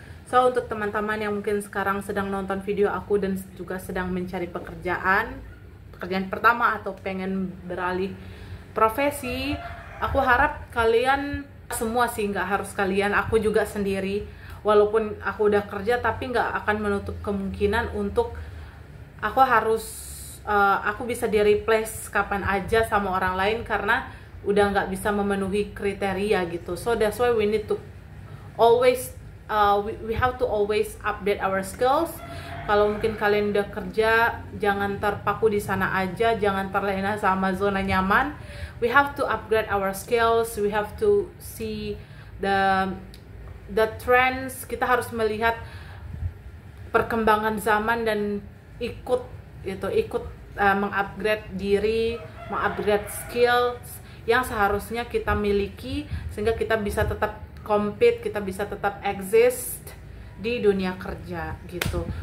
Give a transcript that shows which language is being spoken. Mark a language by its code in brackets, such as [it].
[id] So untuk teman-teman yang mungkin sekarang sedang nonton video aku dan juga sedang mencari pekerjaan pertama atau pengen beralih profesi, aku harap kalian semua sih, nggak harus kalian, aku juga sendiri, walaupun aku udah kerja tapi nggak akan menutup kemungkinan untuk aku bisa di replace kapan aja sama orang lain karena udah nggak bisa memenuhi kriteria gitu. [en] So that's why we need to always we have to always update our skills. [id] Kalau mungkin kalian udah kerja, jangan terpaku di sana aja, jangan terlena sama zona nyaman. [en] We have to upgrade our skills, we have to see the trends. [id] Kita harus melihat perkembangan zaman dan ikut mengupgrade diri, mengupgrade skills yang seharusnya kita miliki sehingga kita bisa tetap compete, kita bisa tetap exist di dunia kerja gitu.